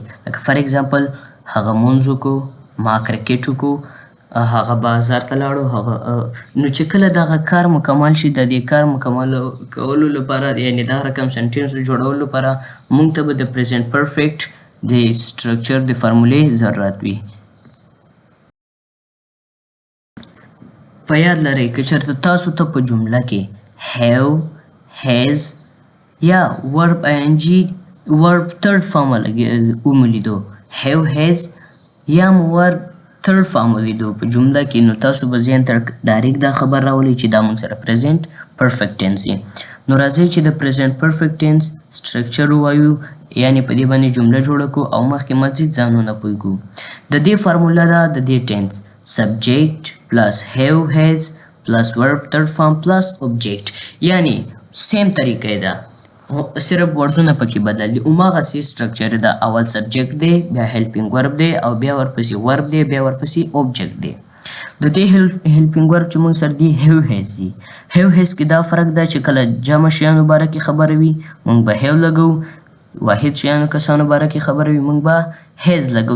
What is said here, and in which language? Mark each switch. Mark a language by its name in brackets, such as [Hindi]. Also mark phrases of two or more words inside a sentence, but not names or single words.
[Pashto] لکه [English] for example [Pashto] هغه مونځ وکړو، ما کرکټ وکړو، هغه بازار ته لاړو، هغه نو چې کله دغه کار مکمل شي، د دې کار مکمل کولو لپاره، یعنی دا رقم سنټنس جوړولو لپاره موږ ته به د [English] present perfect [Pashto] د سټرکچر د فارمولې ضرورت وي. په یاد لرئ که چېرته تاسو ته په جمله کې [English] have, has [Pashto] یا [English] verb verb third form [Pashto] ومولیدو [English] have, has [Pashto] یا مو [English] verb third form [Pashto] ولیدو په جمله کې، نو تاسو به ذهن ته ډایرکټ دا خبر راولئ چې دا موږ سره [English] present perfect tense [Pashto] دی. نو راځئ چې د [English] present perfect tense structure [Pashto] ووایو، یعنې په دې باندې جمله جوړه کړو او مخکې مزید ځانونه پوه کړو. د دې فارموله ده د دې ټینس [English] subject plus have, has plus verb third form plus object، [Pashto] یعنی سیم طریقه ده، صرف ورډزونه پکې بدل دي. هماغسې سټرکچر ده، اول سبجیکټ دی، بیا [English] helping verb [Pashto] دی، او بیا ورپسې ورب دی، بیا ورپسې اوبجیکټ دی. د دې [English] helping verb [Pashto] چې موږ سره دی [English] have has [Pashto] دی. [English] have has [Pashto] کې دا فرق ده چې کله جمع شیانو باره کې خبره وي موږ به هیو لګو، واحد شیانو کسانو باره کې خبره وي موږ به هیز لګو.